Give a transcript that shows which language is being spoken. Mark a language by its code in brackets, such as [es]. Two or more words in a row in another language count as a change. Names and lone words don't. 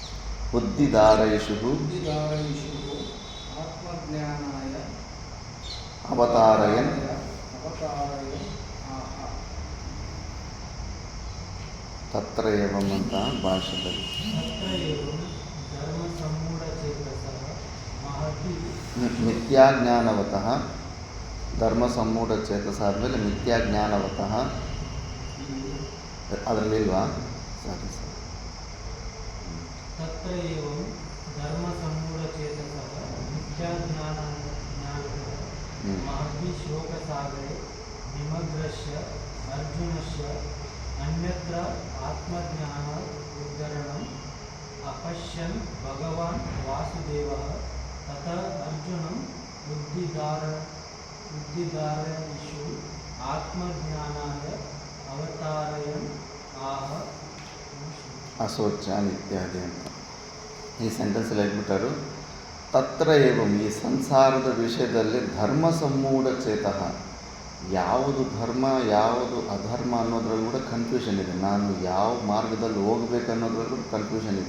[sa] बुद्धिधारयिषुः ಅವತಾರಯನ್ ತತ್ರ ಏವಂ [kn] ಅಂತ ಭಾಷೆಯಲ್ಲಿ [sa] ಮಿಥ್ಯಾಜ್ಞಾನವತಃ ಧರ್ಮ ಸಮ್ಮೂಢ ಚೇತಸ ಆದಮೇಲೆ ಮಿಥ್ಯಾಜ್ಞಾನವತಃ ಅದರಲ್ಲಿಲ್ವಾ? [kn] ಸರಿ ಸರಿ. [sa] ತತ್ರ ಏವಂ ಧರ್ಮ ಸಮ್ಮೂಢ ಚೇತಸ ಮಿಥ್ಯಾಜ್ಞಾನ ಮಹದ್ಭಿ ಶೋಕ ಸಾಗರೆ ನಿಮಗ್ರಸ್ಯ ಅರ್ಜುನಸ್ಯ ಅನ್ಯತ್ರ ಆತ್ಮಜ್ಞಾನ ಉದ್ಧರಣಂ ಅಪಶ್ಯನ್ ಭಗವಾನ್ ವಾಸುದೇವಃ ತತಃ ಅರ್ಜುನಂ ಉದ್ದಿಧಾರಯಿಷು ಆತ್ಮಜ್ಞಾನಾಯ ಅವತಾರಯನ್ ಆಹ ಅಶೋಚಾನ್ ಇತ್ಯಾದಿ [kn] ಅಂತ ಈ ಸೆಂಟೆನ್ಸಲ್ಲಿ ಹೇಳ್ಬಿಟ್ಟರು. [sa] ತತ್ರ ಏವಂ [kn] ಈ ಸಂಸಾರದ ವಿಷಯದಲ್ಲಿ [sa] ಧರ್ಮ ಸಮ್ಮೂಢ ಚೇತಃ, [kn] ಯಾವುದು ಧರ್ಮ ಯಾವುದು ಅಧರ್ಮ ಅನ್ನೋದ್ರಲ್ಲಿ ಕೂಡ ಕನ್ಫ್ಯೂಷನ್ ಇದೆ. ನಾನು ಯಾವ ಮಾರ್ಗದಲ್ಲಿ ಹೋಗಬೇಕು ಅನ್ನೋದ್ರಲ್ಲೂ ಕನ್ಫ್ಯೂಷನ್ ಇದೆ.